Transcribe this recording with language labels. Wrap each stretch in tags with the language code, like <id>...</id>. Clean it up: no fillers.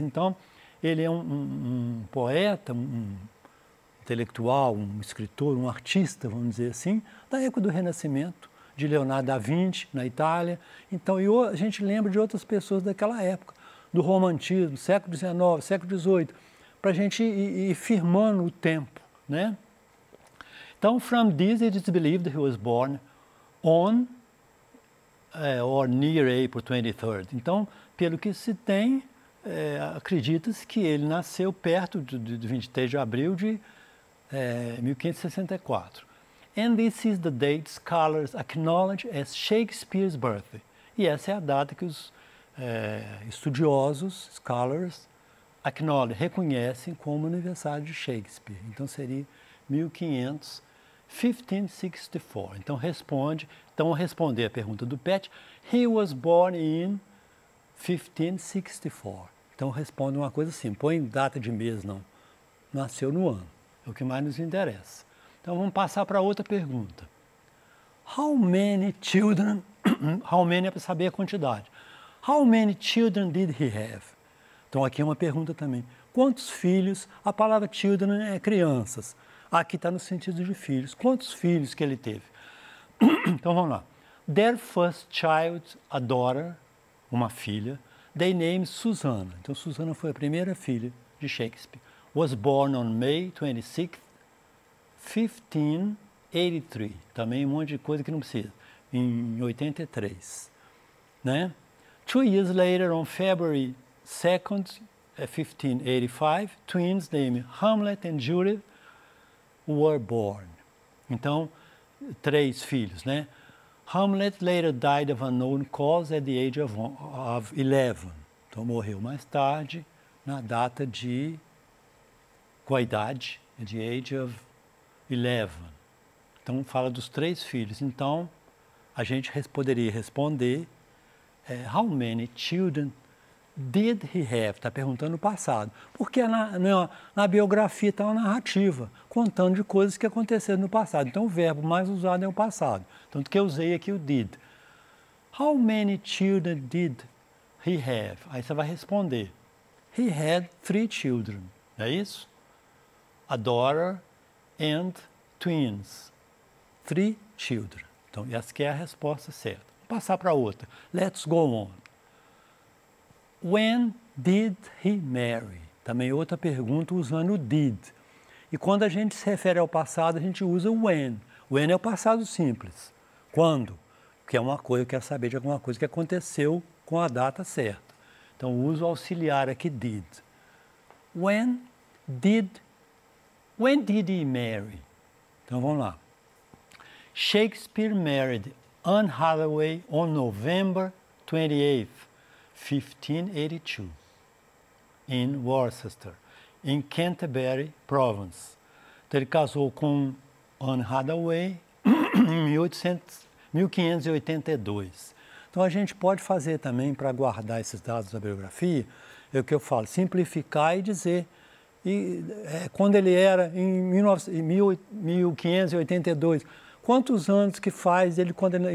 <pt>Então, ele é um poeta, um intelectual, um escritor, um artista, vamos dizer assim, da época do Renascimento, de Leonardo da Vinci, na Itália. Então, a gente lembra de outras pessoas daquela época, do romantismo, século XIX, século XVIII, para a gente ir firmando o tempo, né?</pt> <en>Então, from this it is believed that he was born on or near April 23rd.</en> <pt>Então, pelo que se tem, acredita-se que ele nasceu perto de 23 de abril de 1564.</pt> <en>And this is the date scholars acknowledge as Shakespeare's birthday.</en> <pt>E essa é a data que os estudiosos, scholars, reconhecem como aniversário de Shakespeare. Então seria 1564. Então vou responder a pergunta do Pat.</pt> <en>He was born in 1564.</en> <pt>Então responde uma coisa assim, põe data de mês não. Nasceu no ano. É o que mais nos interessa. Então vamos passar para outra pergunta.</pt> <en>How many children, how many</en> <pt>é para saber a quantidade.</pt> <en>How many children did he have?</en> <pt>Então aqui é uma pergunta também. Quantos filhos? A palavra children é crianças. Aqui está no sentido de filhos. Quantos filhos que ele teve? Então vamos lá.</pt> <en>Their first child, a daughter,</en> <pt>uma filha,</pt> <en>they named Susanna.</en> <pt>Então Susanna foi a primeira filha de Shakespeare.</pt> <en>Was born on May 26th, 1583.</en> <pt>Também um monte de coisa que não precisa. Em 83. Né?</pt> <en>2 years later, on February 2nd, 1585, twins named Hamlet and Judith were born.</en> <pt>Então, 3 filhos, né?</pt> <en>Hamlet later died of unknown cause at the age of 11.</en> <pt>Então, morreu mais tarde, na data com a idade,</pt> <en>the age of 11.</en> <pt>Então, fala dos 3 filhos. Então, a gente poderia responder</pt> <en>how many children did he have?</en> <pt>Está perguntando no passado. Porque na biografia está uma narrativa, contando de coisas que aconteceram no passado. Então, o verbo mais usado é o passado. Tanto que eu usei aqui o did.</pt> <en>How many children did he have?</en> <pt>Aí você vai responder.</pt> <en>He had 3 children.</en> <pt>Não é isso?</pt> <en>A daughter and twins. 3 children.</en> <pt>Então, essa que é a resposta certa. Vamos passar para outra.</pt> <en>Let's go on. When did he marry?</en> <pt>Também outra pergunta usando o did. E quando a gente se refere ao passado, a gente usa o when. When é o passado simples. Quando? Que é uma coisa, eu quero saber de alguma coisa que aconteceu com a data certa. Então, uso o auxiliar aqui, did.</pt> <en>When did he marry?</en> <pt>Então, vamos lá.</pt> <en>Shakespeare married Anne Hathaway on November 28th, 1582, in Worcester, em Canterbury Province.</en> <pt>Então, ele casou com Anne Hathaway em 1582. Então, a gente pode fazer também, para guardar esses dados da biografia, é o que eu falo, simplificar e dizer. Quando ele era em 1582, quantos anos que faz ele quando ele...</pt>